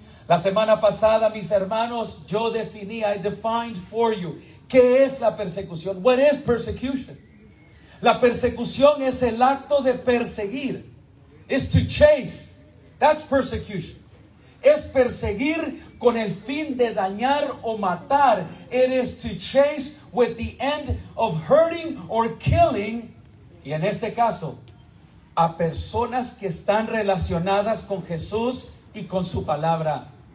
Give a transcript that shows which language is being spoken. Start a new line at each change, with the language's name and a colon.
Spanish: La semana pasada, mis hermanos, yo
English: I defined for you,
Spanish: ¿qué es la persecución?
English: What is persecution?
Spanish: La persecución es el acto de perseguir.
English: Is to chase. That's persecution.
Spanish: Es perseguir con el fin de dañar o matar.
English: It is to chase with the end of hurting or killing.
Spanish: Y en este caso, a personas que están relacionadas con Jesús y con su palabra.